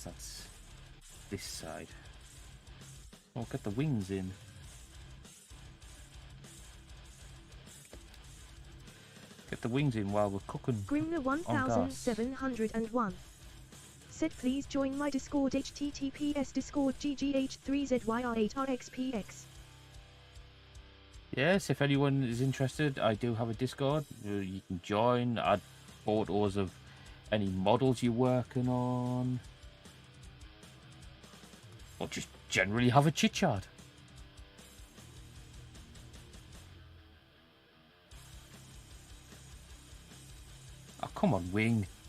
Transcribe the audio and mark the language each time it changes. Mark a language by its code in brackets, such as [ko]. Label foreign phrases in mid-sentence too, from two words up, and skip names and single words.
[en] That's this side. Oh, get the wings in. Get the wings in while we're cooking. Grimner 1701 said please join my Discord https discord ggh3zyr8rxpx. Yes, if anyone is interested, I do have a Discord. You can join, add photos of any models you're working on. Or just generally have a chit chat. Oh, come on, Wing.